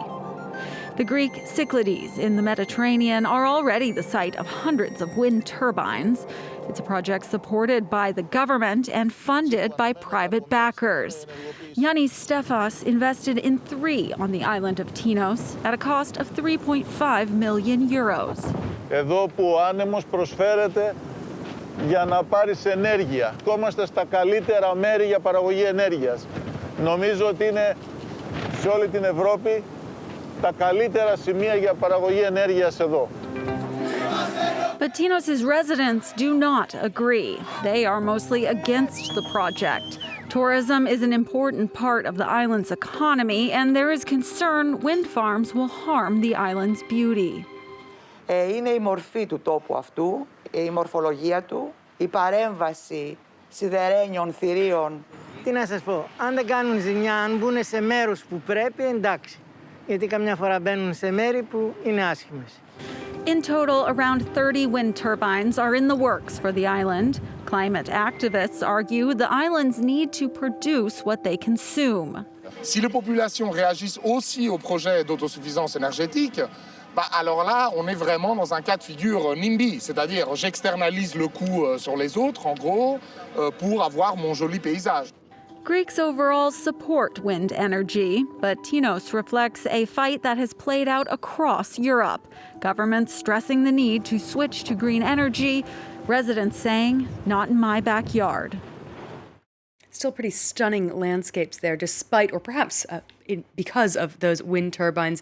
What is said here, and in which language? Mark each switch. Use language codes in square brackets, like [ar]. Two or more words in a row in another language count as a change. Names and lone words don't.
[en] The Greek Cyclades in the Mediterranean are already the site of hundreds of wind turbines. It's a project supported by the government and funded by private backers. Yannis Stefas invested in 3 on the island of Tinos at a cost of 3.5 million euros. [el] Εδώ που ο άνεμος προσφέρεται για να πάρεις ενέργεια. Είμαστε στα καλύτερα μέρη για παραγωγή ενέργειας. Νομίζω ότι είναι σε όλη την Ευρώπη τα καλύτερα σημεία για παραγωγή ενέργειας εδώ. [en] But Tinos' residents do not agree. They are mostly against the project. Tourism is an important part of the island's economy, and there is concern wind farms will harm the island's beauty. [el] Είναι η μορφή του τόπου αυτού, η μορφολογία του, η παρέμβαση σιδερένιων θηρίων. Τι να σας πω, αν δεν κάνουν ζημιά, αν μπουν σε μέρος που πρέπει, εντάξει. Γιατί καμιά φορά μπαίνουν σε μέρη που είναι άσχημες. [en] In total, around 30 wind turbines are in the works for the island. Climate activists argue the islands need to produce what they consume. [fr] Si les populations réagissent aussi au projet d'autosuffisance énergétique, alors là, on est vraiment dans un cas de figure NIMBY, c'est-à-dire j'externalise le coût sur les autres, en gros, pour avoir mon joli paysage. [en] Greeks overall support wind energy, but Tinos reflects a fight that has played out across Europe. Governments stressing the need to switch to green energy, residents saying, not in my backyard. Still pretty stunning landscapes there, despite, or perhaps because of those wind turbines.